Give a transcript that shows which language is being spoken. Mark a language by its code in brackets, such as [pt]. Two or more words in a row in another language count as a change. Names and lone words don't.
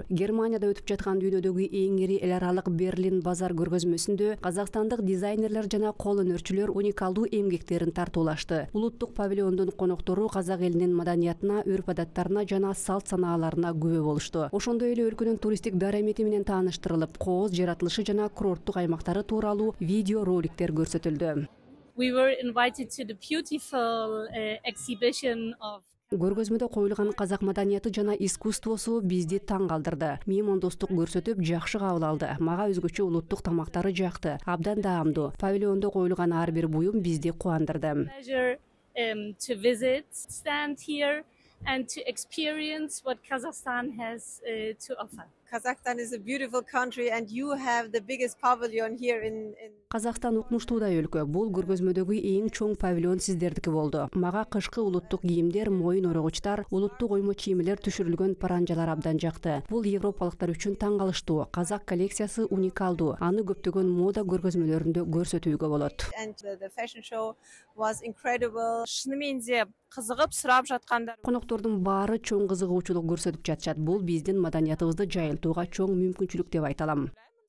[ky] Германияда өтүп жаткан дүйнөдөгү эң ири эл аралык Берлин базар көргөзмөсүндө казакстандык дизайнерлер жана кол өнөрчүлөр уникалдуу эмгектерин тартуулашты. Улуттук павильондун коноктору казак элинин маданиятына, өрп-адаттарына жана салт санааларына күбө болушту. Ошондой эле өлкөнүн туристтик дарамети менен тааныштырылып, кооз жаратылышы жана курорттук аймактары тууралуу видео роликтер көрсөтүлдү. [en] We were invited to the beautiful exhibition of [ky] Көргөзмөдө коюлган казак маданияты жана искусствосу бизди таң калтырды. Меймандостук көрсөтүп, жакшы кабыл алды. Мага өзгөчө улуттук тамактары жакты, абдан даамдуу. Павильондо коюлган ар бир буюм бизди кубандырды. [en] To visit, stand here and to experience what Kazakhstan has to offer. Kazakhstan is a beautiful country and you have the biggest pavilion here in [ky] Казакстан укмуштуудай өлкө. Бул көргөзмөдөгү эң чоң павильон сиздердики болду. Мага кышкы улуттук кийимдер, моюн орогучтар, улуттук оймо чийимлер түшүрүлгөн паранжалар абдан жакты. Бул европалыктар үчүн таң калыштуу. Казак коллекциясы уникалдуу. Аны көптөгөн мода көргөзмөлөрүндө көрсөтүүгө болот. [en] And the fashion show was incredible. [kk] Шынымен де кызыгып сурап жаткандар. [ky] Коноктордун баары чоң кызыгуучулук көрсөтүп жатышат. Бул биздин маданиятыбызды жайылтууга чоң мүмкүнчүлүк деп айта алам.